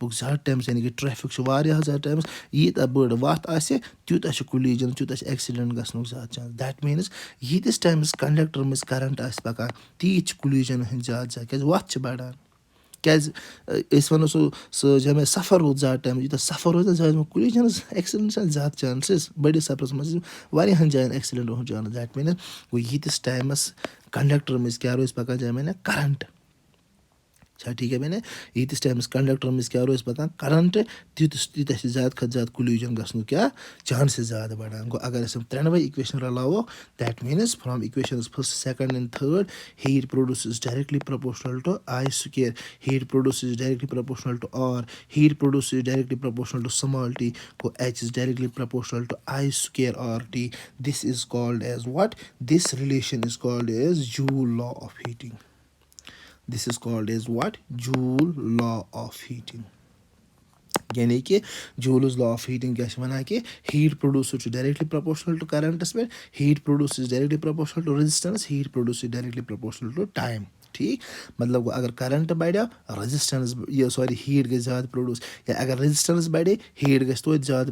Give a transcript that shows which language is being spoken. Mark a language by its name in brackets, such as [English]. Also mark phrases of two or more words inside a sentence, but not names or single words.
[Kashmiri] پوٚک زیادٕ ٹایمَس یعنی کہِ ٹرٛیفِک چھُ واریاہ زیادٕ ٹایمَس ییٖتاہ بٔڑ وَتھ آسہِ تیوٗتاہ چھُ کُلیٖجَن تیوٗتاہ چھِ ایٚکسِڈٮ۪نٛٹ گژھنُک زیادٕ چانس [English] that means [Kashmiri] ییٖتِس ٹایمَس کَنڈَکٹَر منٛز کَرَنٹ آسہِ پَکان تیٖتۍ چھِ کُلیٖجَن ہٕنٛدۍ زیادٕ زیادٕ کیٛازِ وَتھ چھِ بَڑان کیٛازِ أسۍ وَنو سُہ جب مےٚ سفر روٗد زیادٕ ٹایم یوٗتاہ سفر روزِ نہ زیادٕ کُلیٖجَنَس ایٚکسِڈٮ۪نٛٹ چھِ زیادٕ چانسٕز بٔڑِس سفرَس منٛز واریاہَن جایَن ایٚکسِڈٮ۪نٛٹ ہُنٛد چانس [English] that means [Kashmiri] گوٚو ییٖتِس ٹایمَس کَنڈَکٹَر منٛز کیٛاہ روزِ پَکان جب مےٚ کَرَنٹ چھا ٹھیٖک ہے مےٚ ییٖتِس ٹایمَس کَنڈَکٹَر منٛز کیٛاہ روزِ پَکان کَرَنٹ تیٖتاہ چھِ زیادٕ کھۄتہٕ زیادٕ کُلیٖجَن گژھنُک کیٛاہ چانسٕز زیادٕ بَڑان گوٚو اگر أسۍ یِم 3 اِکویشَن رَلاووکھ [English] that means from equations 1st 2nd and 3rd heat produced is directly proportional to I square heat produced is directly proportional to R heat produced is directly proportional to small t [Kashmiri] گوٚو [English] H is directly proportional to I square R T this is called as what this relation is called as Joule law of heating this is called as what Joule law of heating [Kashmiri] یعنی کہِ [English] Joule's law of heating [Kashmiri] کیٛاہ چھِ وَنان کہِ [English] heat producer [Kashmiri] چھُ [English] directly proportional to [Kashmiri] کَرَنٹَس پٮ۪ٹھ [English] heat produced is directly proportional to resistance heat produced is directly proportional to time [Kashmiri] ٹھیٖک مطلب گوٚو اگر کَرَنٹ بَڑیو ریزِسٹَنس ہیٖٹ گژھِ زیادٕ پرٛوڈوٗس یا اگر ریزِسٹَنس بَڑے ہیٖٹ گژھِ توتہِ زیادٕ